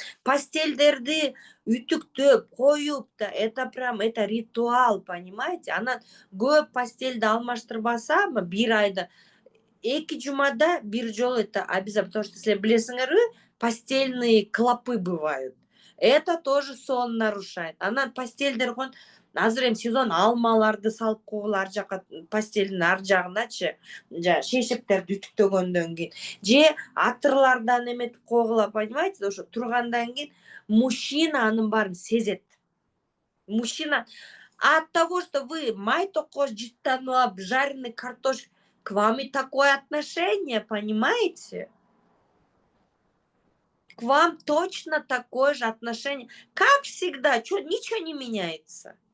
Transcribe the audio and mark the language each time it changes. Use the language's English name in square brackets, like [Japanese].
[Kyrgyz] Постельдерди ütүктөп коюп да, [Russian] это прям, это ритуал, понимаете. [Kyrgyz] Анан көп постельди алмаштырбасамы бир айда 2 жумада бир жолу [Russian] это обязательно, потому что [Kyrgyz] силер билесиңерби, [Russian] постельные клопы бывают. Это тоже сон нарушает. [Kyrgyz] Анан постельдер коюп азыр эми сезон алмаларды салып койгула ар жака, постелдин ар жагыначы, жана шешектерди үтүктөгөндөн кийин же атырлардан эметип койгула, понимаете, ошо тургандан кийин мужчина анын баарын сезет. [Russian] Мужчина от того, что вы [Kyrgyz] май токош жыттанып алып, [Russian] жареный картош, к вам и такое отношение, понимаете? К вам точно такое же отношение. Как всегда, ничего не меняется.